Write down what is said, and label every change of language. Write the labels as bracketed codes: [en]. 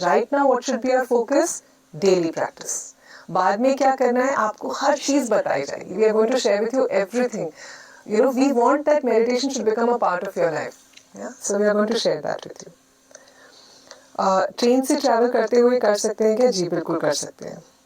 [en] Right now, what should be our focus? Daily practice. [hi] बाद में क्या करना है, आपको हर चीज़ बताई जाएगी. [en] We are going to share with you everything. You know, we want that meditation should become a part of your life. Yeah, so we are going to share that with you. [hi] Train से travel करते हुए कर सकते हैं क्या? जी बिल्कुल कर सकते हैं।